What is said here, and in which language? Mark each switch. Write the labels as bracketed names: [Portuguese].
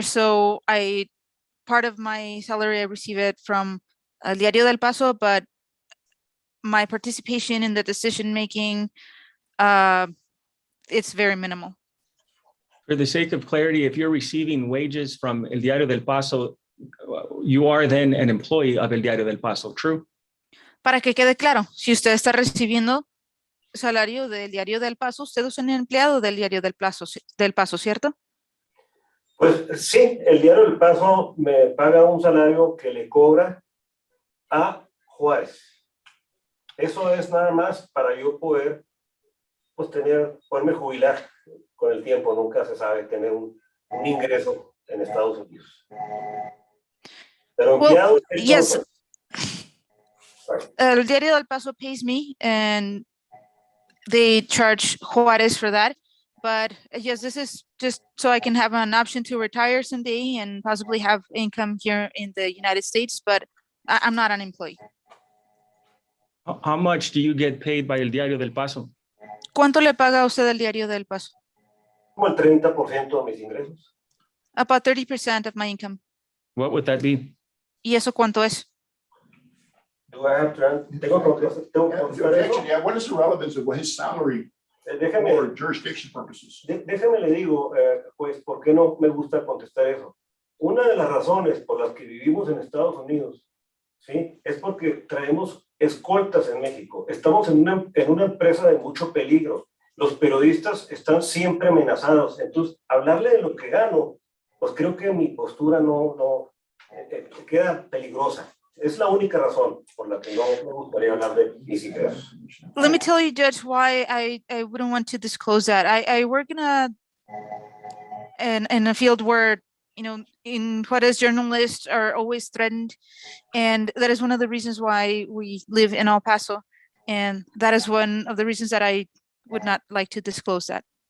[English] So part of my salary, I receive it from El Diario del Paso, but my participation in the decision-making, it's very minimal. For the sake of clarity, if you're receiving wages from El Diario del Paso, you are then an employee of El Diario del Paso, true? [Spanish] Para que quede claro, si usted está recibiendo salario del Diario del Paso, usted es un empleado del Diario del Paso, ¿cierto? Pues sí, el Diario del Paso me paga un salario que le cobra a Juárez. Eso es nada más para yo poder, pues poderme jubilar con el tiempo. Nunca se sabe tener un ingreso en Estados Unidos. Pero empleado, [English] yes. El Diario del Paso pays me and they charge Juarez for that. But yes, this is just so I can have an option to retire someday and possibly have income here in the United States, but I'm not an employee. How much do you get paid by El Diario del Paso? [Spanish] ¿Cuánto le paga a usted el Diario del Paso? Como el 30% de mis ingresos. [English] About 30% of my income. What would that be? [Spanish] ¿Y eso cuánto es? [English] Do I have to, [Spanish] tengo que contestar eso? [English] Yeah, what is the relevance of his salary [Spanish] Déjeme, [English] for jurisdiction purposes? [Spanish] déjeme le digo, pues, ¿por qué no me gusta contestar eso? Una de las razones por las que vivimos en Estados Unidos, ¿sí? Es porque traemos escoltas en México. Estamos en una empresa de mucho peligro. Los periodistas están siempre amenazados. Entonces, hablarle de lo que gano, pues creo que mi postura no queda peligrosa. Es la única razón por la que no me gustaría hablar de mis ingresos. [English] Let me tell you, Judge, why I wouldn't want to disclose that. I work in a field where, you know, in Juarez, journalists are always threatened, and that is one of the reasons why we live in El Paso, and that is one of the reasons that I would not like to disclose that.